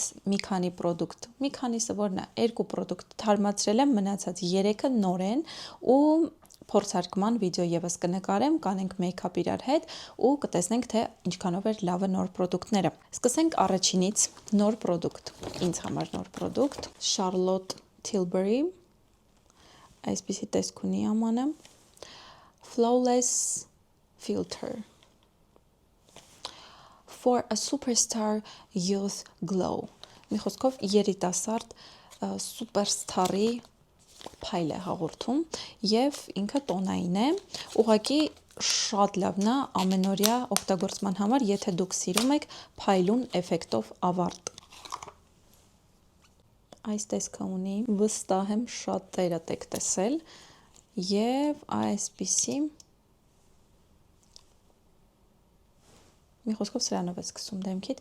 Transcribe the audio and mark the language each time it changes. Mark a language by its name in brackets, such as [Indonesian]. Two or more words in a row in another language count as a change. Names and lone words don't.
[Armenian] մի քանի պրոդուկտ, մի քանիսը որն է, երկու պրոդուկտ թարմացրել եմ, մնացած 3-ը նոր են ու փորձարկման վիդեո եւս կնկարեմ, կանենք մեյքափ իրար հետ ու կտեսնենք թե ինչքանով էր լավը նոր պրոդուկտները։ Սկսենք առաջինից, նոր պրոդուկտ, ինձ համար նոր պրոդուկտ, Charlotte Tilbury, այսպիսի տեսք ունի ամանը, Flawless Filter [English] for a superstar youth glow։ [Armenian] Մի խոսքով երիտասարդ սուպերստարի փայլ է հաղորդում եւ ինքը տոնային է, ուղղակի շատ լավն է ամենօրյա օգտագործման համար, եթե դուք սիրում եք փայլուն էֆեկտով ավարտ։ Այս տեսքը ունի, վստահ եմ շատ տերատ եք տեսել եւ այսպիսի մի խոսքով սրանով է սկսում դեմքիդ,